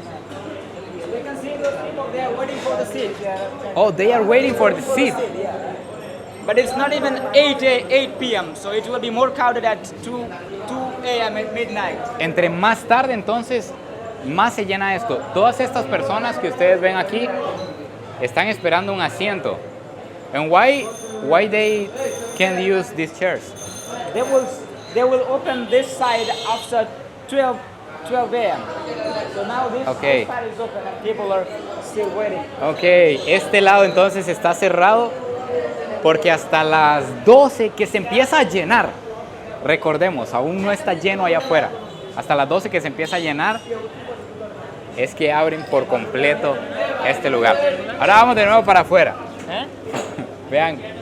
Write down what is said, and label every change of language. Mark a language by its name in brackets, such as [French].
[English] You can see those people, they are waiting for the seat. Oh, they are waiting for the seat. But it's not even 8 p.m., so it will be more crowded at 2 a.m. at midnight. [Spanish] Entre más tarde, entonces, más se llena esto. Todas estas personas que ustedes ven aquí están esperando un asiento. [English] And why they can't use these chairs? They will open this side after 12 a.m. So now this Okay. side is open and people are still waiting. [Spanish] Ok, este lado entonces está cerrado porque hasta las 12 que se empieza a llenar, recordemos, aún no está lleno allá afuera, hasta las 12 que se empieza a llenar es que abren por completo este lugar. Ahora vamos de nuevo para afuera. Vean